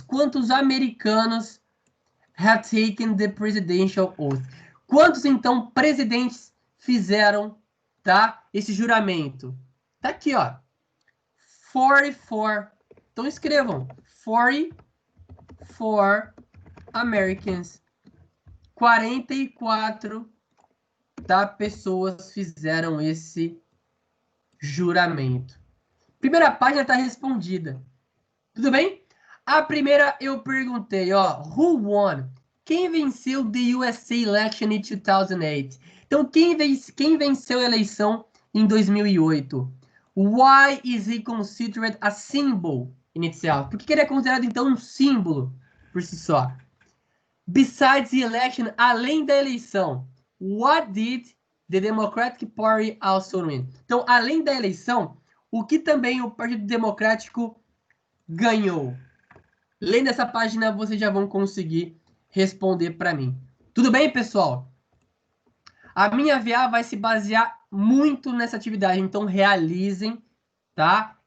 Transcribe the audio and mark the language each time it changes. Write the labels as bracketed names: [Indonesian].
[Portuguese] Quantos americanos [English] have taken the presidential oath? [Portuguese] Quantos, então, presidentes fizeram, tá, esse juramento? Tá aqui, ó. 44. Então, escrevam. [English] 44 Americans. [Portuguese] 44 pessoas fizeram esse juramento. Primeira página está respondida. Tudo bem? A primeira eu perguntei, ó, [English] who won? [Portuguese] Quem venceu [English] the USA election in 2008? [Portuguese] Então, quem venceu a eleição em 2008? [English] Why is he considered a symbol inicial? [Portuguese] Por que ele é considerado, então, um símbolo por si só? [English] Besides the election, [Portuguese] além da eleição, [English] what did the Democratic Party also win? [Portuguese] Então, além da eleição, o que também o Partido Democrático ganhou? Lendo essa página, vocês já vão conseguir responder para mim. Tudo bem, pessoal? A minha VA vai se basear muito nessa atividade, então realizem, tá?